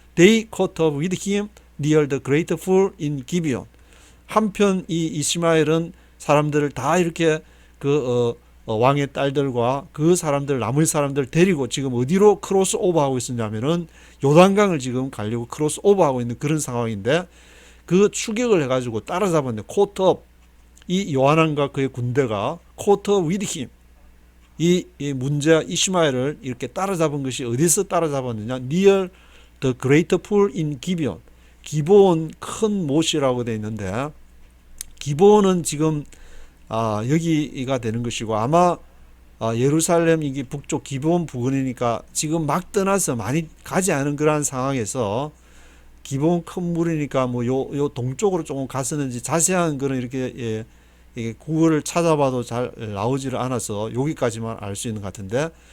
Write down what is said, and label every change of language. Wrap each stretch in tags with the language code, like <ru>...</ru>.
<en>They caught up with him near the great pool in Gibeon.</en> <ko>한편 이 이시마엘은 사람들을 다 이렇게 왕의 딸들과 그 사람들, 나머지 사람들 데리고 지금 어디로 크로스 오버하고 있었냐면은 요단강을 지금 가려고 크로스 오버하고 있는 그런 상황인데, 그 추격을 해가지고 따라잡았네. 코트업, 이 요하난과 그의 군대가 코트업</ko> <en>with him,</en> <ko>이 문제와 이시마엘을 이렇게 따라잡은 것이 어디서 따라잡았느냐?</ko> <en>near the great pool in Gibeon.</en> <ko>기브온 큰 못이라고 되어 있는데, 기브온은 지금 여기가 되는 것이고, 아마 예루살렘 이게 북쪽 기브온 부근이니까 지금 막 떠나서 많이 가지 않은 그러한 상황에서 기브온 큰 물이니까 뭐 요 동쪽으로 조금 갔었는지 자세한 거는 이렇게 구글을 찾아봐도 잘 나오지를 않아서 여기까지만 알 수 있는 것 같은데,</ko>